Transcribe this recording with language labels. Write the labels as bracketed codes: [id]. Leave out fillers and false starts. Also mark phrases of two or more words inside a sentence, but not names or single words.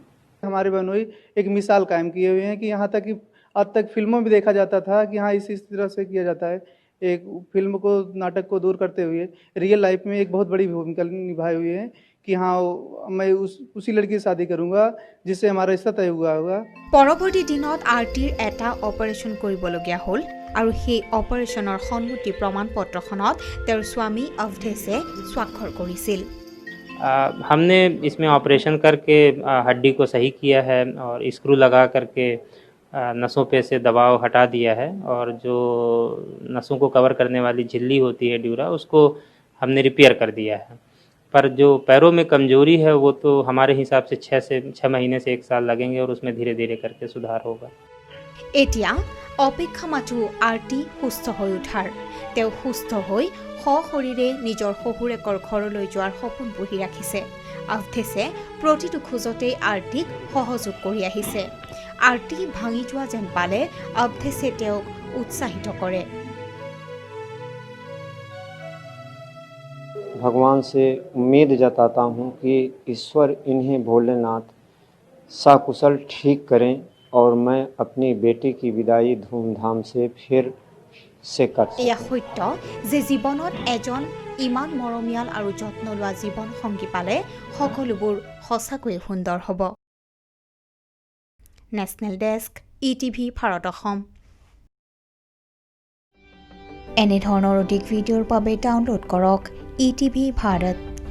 [hi] हमारे बहनोई एक मिसाल कायम किए हुए हैं कि यहाँ तक कि आज तक फिल्मों में देखा जाता था कि हाँ इस तरह से किया जाता है। एक फिल्म को, नाटक को दूर करते हुए [en] real life [hi] में एक बहुत बड़ी भूमिका निभाए हुए हैं कि हाँ मैं उसी लड़की से शादी करूँगा जिससे हमारा रिश्ता तय हुआ होगा। [as] পৰৱৰ্তী দিনত আৰটিৰ এটা অপাৰেশ্যন কৰিবলগীয়া হ'ল আৰু সেই অপাৰেশ্যনৰ সন্মতি প্ৰমাণপত্ৰখনত তেওঁৰ স্বামী অৱধেশে স্বাক্ষৰ কৰিছিল। [hi] हमने इसमें ऑपरेशन करके हड्डी को सही किया है और स्क्रू लगा करके नसों पे से दबाव हटा दिया है और जो नसों को कवर करने वाली झिल्ली होती है ड्यूरा, उसको हमने रिपेयर कर दिया है। पर जो पैरों में कमजोरी है वो तो हमारे हिसाब से 6 महीने से 1 साल लगेंगे और उसमें धीरे धीरे करके सुधार होगा। [as] এতিয়া অপেক্ষা মাথো আৰটি সুস্থ হৈ উঠাৰ। তেওঁ সুস্থ হৈ সশৰীৰে নিজৰ শহুৰেকৰ ঘৰলৈ যোৱাৰ সপোন পুহি ৰাখিছে। অৱধেশে প্ৰতিটো খোজতেই আৰটিক সহযোগ কৰি আহিছে। আৰটি ভাঙি যোৱা যেন পালে অৱধেশে তেওঁক উৎসাহিত কৰে। [hi] भगवान से उम्मीद जताता हूँ कि ईश्वर इन्हें भोलेनाथ सकुशल ठीक करें और मैं अपनी बेटी की विदाई धूमधाम से फिर से कर सकूं। [as] এয়া সত্য যে জীৱনত এজন ইমান মৰমীয়াল আৰু যত্ন লোৱা জীৱন সংগী পালে সকলোবোৰ সঁচাকৈয়ে সুন্দৰ হ'ব। [en] National Desk, [as] ETV ভাৰত অসম। এনেধৰণৰ অধিক ভিডিঅ'ৰ বাবে ডাউনলোড কৰক ETV ভাৰত।